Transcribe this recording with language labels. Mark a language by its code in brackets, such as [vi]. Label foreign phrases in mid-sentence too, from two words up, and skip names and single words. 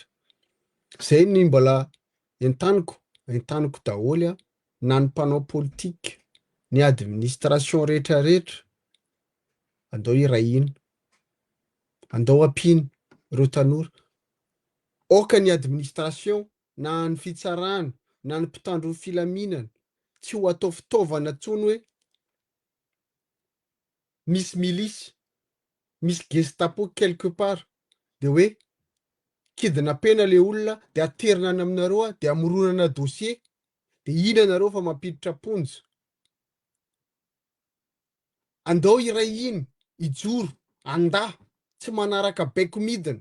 [mg] Zay ny mbola entaniko daholo na ny mpanao politika, ny administration rehetrarehetra andao irahina, andao ampino ireo tanora. Oka ny administration na ny fitsarana na ny mpitandro filaminana tsy ho atao fitaovana tsony hoe misy milisy, misy gestapo [fr] quelque part [mg] dia hoe kidnappena le olona dia aterina any aminareo dia amoronana dossier dia ina nareo fa mampiditra ponja. Andao iray iny ijoro andahy tsy manaraka baiko midina.